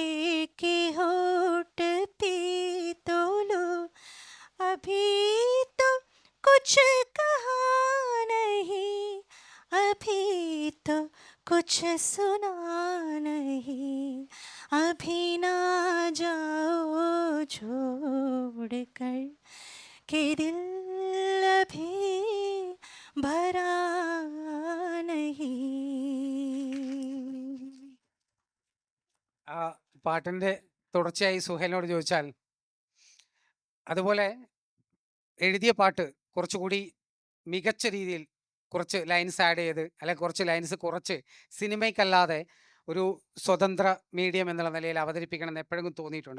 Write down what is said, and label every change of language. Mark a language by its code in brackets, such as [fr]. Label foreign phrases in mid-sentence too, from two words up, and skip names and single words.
[hi] के होठ पी तो लो, अभी तो कुछ कहा नहीं, अभी तो कुछ सुना नहीं, अभी ना जाओ छोड़ कर के दिल अभी भरा नहीं. [ml] ആ പാട്ടിൻ്റെ തുടർച്ചയായി സുഹേലിനോട് ചോദിച്ചാൽ, അതുപോലെ എഴുതിയ പാട്ട് കുറച്ചുകൂടി മികച്ച രീതിയിൽ കുറച്ച് [en] lines add [ml] ചെയ്ത് അല്ലെങ്കിൽ കുറച്ച് ലൈൻസ് കുറച്ച് സിനിമയ്ക്കല്ലാതെ ഒരു സ്വതന്ത്ര മീഡിയം എന്നുള്ള നിലയിൽ അവതരിപ്പിക്കണം എന്ന് എപ്പോഴെങ്കിലും തോന്നിയിട്ടുണ്ടോ?